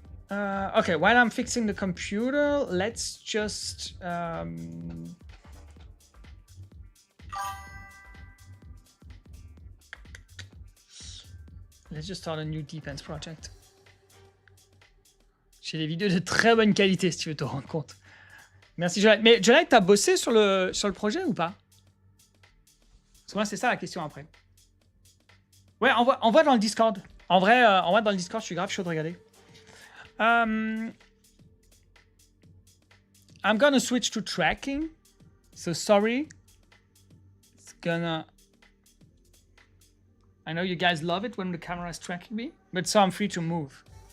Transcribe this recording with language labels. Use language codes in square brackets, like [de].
[en] Okay, while I'm fixing the computer, let's just Let's just start a new Defense project. [fr] J'ai des vidéos de très bonne qualité si tu veux te rendre compte. Merci Jonathan. Mais Jonathan, t'as bossé sur le projet ou pas? Parce que moi, c'est ça la question après. Ouais, envoie dans le Discord. En vrai, envoie dans le Discord, je suis grave chaud de regarder. [en] I'm gonna switch to tracking. So sorry. It's gonna... I know you guys love it when the camera is tracking me, but so I'm free to move.